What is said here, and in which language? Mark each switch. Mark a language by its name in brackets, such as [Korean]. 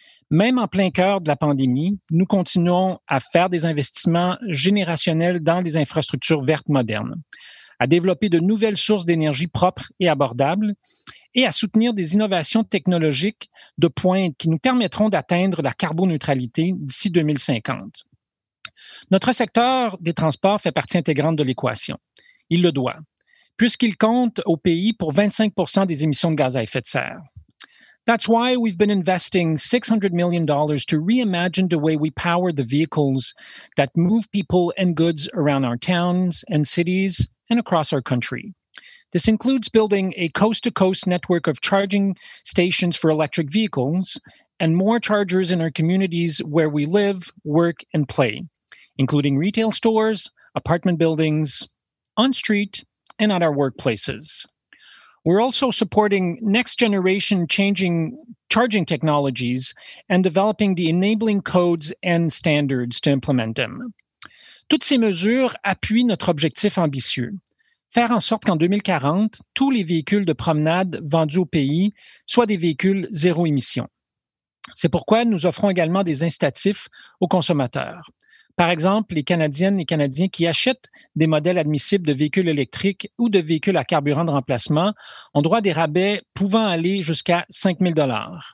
[French] Même en plein cœur de la pandémie, nous continuons à faire des investissements générationnels dans les infrastructures vertes modernes, à développer de nouvelles sources d'énergie propres et abordables et à soutenir des innovations technologiques de pointe qui nous permettront d'atteindre la carboneutralité d'ici 2050. Notre secteur des transports fait partie intégrante de l'équation. Il le doit, puisqu'il compte au pays pour 25% des émissions de gaz à effet de serre. [English] That's why we've been investing $600 million to reimagine the way we power the vehicles that move people and goods around our towns and cities and across our country. This includes building a coast-to-coast network of charging stations for electric vehicles and more chargers in our communities where we live, work, and play, including retail stores, apartment buildings, on-street, and at our workplaces. We're also supporting next-generation charging technologies and developing the enabling codes and standards to implement them. [French] Toutes ces mesures appuient notre objectif ambitieux, faire en sorte qu'en 2040, tous les véhicules de promenade vendus au pays soient des véhicules zéro émission. C'est pourquoi nous offrons également des incitatifs aux consommateurs. Par exemple, les Canadiennes et Canadiens qui achètent des modèles admissibles de véhicules électriques ou de véhicules à carburant de remplacement ont droit à des rabais pouvant aller jusqu'à 5 000 $.